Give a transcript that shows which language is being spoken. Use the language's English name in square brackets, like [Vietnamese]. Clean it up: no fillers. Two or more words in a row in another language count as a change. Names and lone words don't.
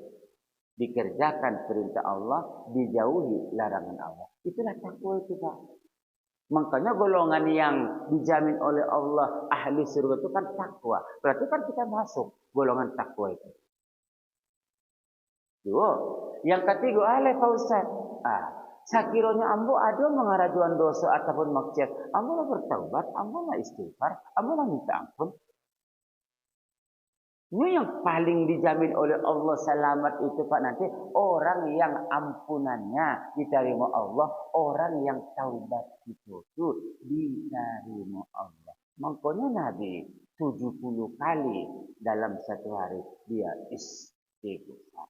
[Indonesian] Dikerjakan perintah Allah, dijauhi larangan Allah. Itulah takwa itu, Pak. Makanya golongan yang dijamin oleh Allah ahli surga itu kan takwa. Berarti kan kita masuk golongan takwa itu. Dua. Yang ketiga, Pak Ustaz. [Minangkabau] Sakiranya ambo ada mengarajuan dosa ataupun maksiat. Ambo lah bertaubat, ambo lah istighfar, ambo lah minta ampun. [Indonesian] Ini yang paling dijamin oleh Allah selamat itu Pak nanti. Orang yang ampunannya diterima Allah. Orang yang taubat itu diterima Allah. Makanya Nabi 70 kali dalam satu hari dia istighfar.